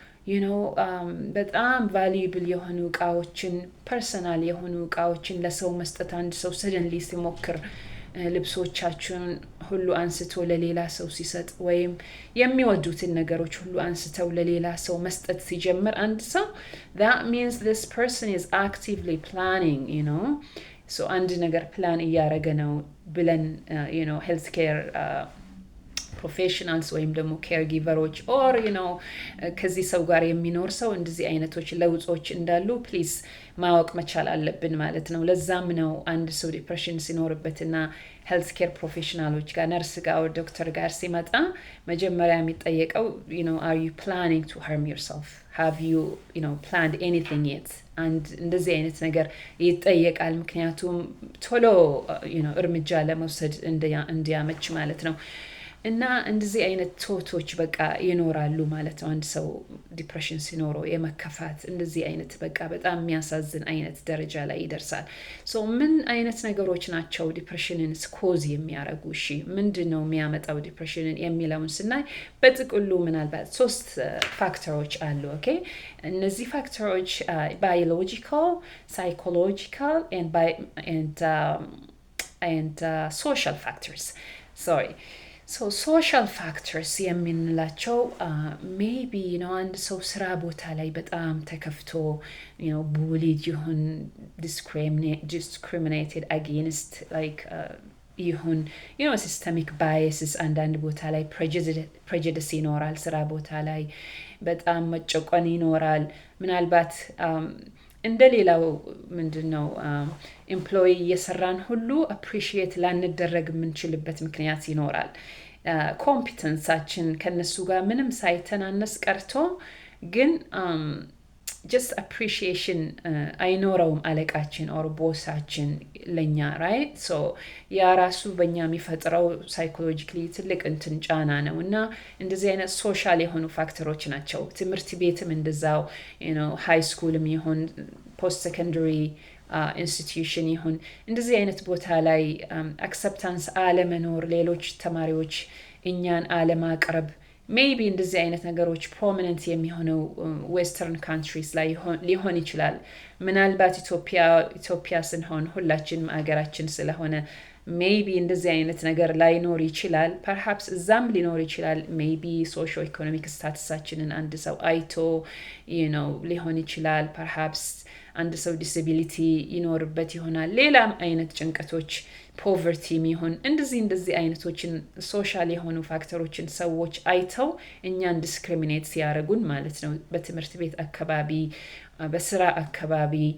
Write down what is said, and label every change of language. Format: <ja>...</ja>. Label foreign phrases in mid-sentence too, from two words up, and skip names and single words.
<am>በጣም ቫሉብል የሆኑ እቃዎችን ፐርሰናል የሆኑ እቃዎችን ለሰው መስጠት አንድ ሰው ሰደንሊ ሲሞክር ልብሶቻቸውን ሁሉ አንስቶ ለሌላ ሰው ሲሰጥ ወይም የሚወዱትን ነገሮች ሁሉ አንስተው ለሌላ ሰው መስጠት ሲጀምር አንድ ሰው</am> <en>that means this person is actively planning so</en> <am>አንድ ነገር ፕላን እያደረገ ነው ብለን</am> <en>health care</en> <am>ፕሮፌሽናልስ ወይም ደግሞ</am> <en>care givers or</en> <am>ከዚህ ሰው ጋር የሚኖር ሰው እንደዚህ አይነቶች ለውጦች እንዳሉ ፕሊዝ ማወቅ መቻል አለብን ማለት ነው ለዛም ነው አንድ ሰው ዲፕሬሽን ሲኖርበትና</am> <en>health care professionals</en> <am>ጋር ነርስ ጋር ወር ዶክተር ጋር ሲመጣ መጀመሪያ የሚጠየቀው</am> <en>are you planning to harm yourself have you planned anything yet and</en> <am>እንደዚህ አይነት ነገር ይጠየቃል ምክንያቱም ቶሎ እርምጃ ለመውሰድ እንዲያመች ማለት ነው እና እንደዚህ አይነት ቶቶች በቃ ይኖራሉ ማለት ነው አንድ ሰው ዲፕሬሽን ሲኖረው የመከፋት እንደዚህ አይነት በቃ በጣም የሚያሳዝን አይነት ደረጃ ላይ ይደርሳል ሶ ምን አይነት ነገሮች ናቸው</am> <en>depressionን cause</en> <am>የሚያደርጉ እሺ ምንድነው የሚያመጣው ዲፕሬሽንን የሚለውን ስናይ በጥቅሉ ምናልባት 3 ፋክተሮች አሉ ኦኬ እነዚህ ፋክተሮች</am> <en>biological psychological and social factors so social factors</en> <am>የምንላቸው maybe አንድ ሰው ስራ ቦታ ላይ በጣም ተከፍቶ bullied ይሁን</am> <en>discriminated against like</en> <am>ይሁን</am> <en>systemic biases</en> <am>አንዳንድ ቦታ ላይ prejudice ይኖራል ስራ ቦታ ላይ በጣም መጨቆን ይኖራል ምናልባት እንደሌላው ምንድነው ኤምፕሎይ የሰራን ሁሉ appreciate ላንደረግ የምንችልበት ምክንያት ይኖራል ኮምፒተንሳችን ከነሱ ጋር ምንም ሳይተናነስ ቀርቶ ግን</am> <en>just appreciation</en> <am>አይኖረውም አለቃችን or ቦሳችን ለኛ</am> <en>right so</en> <am>ያ ራሱ በእኛ የሚፈጥረው psychologically ትልቅ ጫና ነው እና እንደዚህ አይነት ሶሻል የሆኑ ፋክተሮች ናቸው ትምህርት ቤትም እንደዛው</am> <en>high schoolም</en> <am>ይሁን</am> <en>post secondary institution</en> <am>ይሁን እንደዚህ አይነት ቦታ ላይ acceptance አለመኖር ሌሎች ተማሪዎች እኛን አለማቅረብ maybe እንደዚህ አይነት ነገሮች prominent የሚሆነው</am> <en>western countries</en> <am>ላይ ሊሆን ይችላል ምናልባት ኢትዮጵያ ስንሆን ሁላችንም አገራችን ስለሆነ maybe እንደዚህ አይነት ነገር ላይኖር ይችላል perhaps እዛም ሊኖር ይችላል maybe</am> <en>socio economic statusአችንን</en> <am>አንድ ሰው አይቶ ሊሆን ይችላል perhaps አንድ ሰው disability ይኖርበት ይሆናል ሌላም አይነት ጭንቀቶች poverty ይሁን እንደዚህ አይነቶችን ሶሻል የሆኑ ፋክተሮችን ሰዎች አይተው እኛን ዲስክሪሚኔት ሲያደርጉን ማለት ነው በትምህርት ቤት አካባቢ በስራ አካባቢ</am>